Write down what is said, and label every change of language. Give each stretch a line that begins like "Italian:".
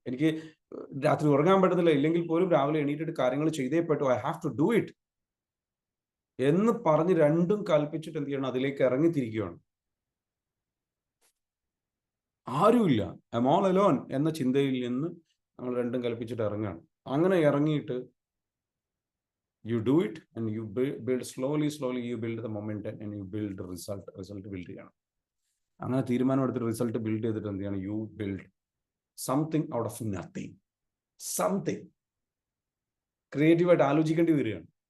Malayalam: എനിക്ക് രാത്രി ഉറങ്ങാൻ പറ്റത്തില്ല, ഇല്ലെങ്കിൽ പോലും രാവിലെ എണീറ്റിട്ട് കാര്യങ്ങൾ ചെയ്തേ പറ്റൂ,
English: I have to do it
Malayalam: എന്ന് പറഞ്ഞ് രണ്ടും കൽപ്പിച്ചിട്ട് എന്ത് ചെയ്യണം, അതിലേക്ക് ഇറങ്ങിത്തിരിക്കുകയാണ്. ആരുമില്ല,
English: I'm all alone
Malayalam: എന്ന ചിന്തയിൽ നിന്ന് നമ്മൾ രണ്ടും കൽപ്പിച്ചിട്ട് ഇറങ്ങുകയാണ്. അങ്ങനെ ഇറങ്ങിയിട്ട്
English: you do it and you build slowly you build the momentum and you build the result build ചെയ്യണം.
Malayalam: അങ്ങനെ തീരുമാനം എടുത്തിട്ട് റിസൾട്ട് ബിൽഡ് ചെയ്തിട്ട് എന്ത് ചെയ്യണം,
English: you build something out of nothing.
Malayalam: Something ക്രിയേറ്റീവായിട്ട് ആലോചിക്കേണ്ടി വരികയാണ്.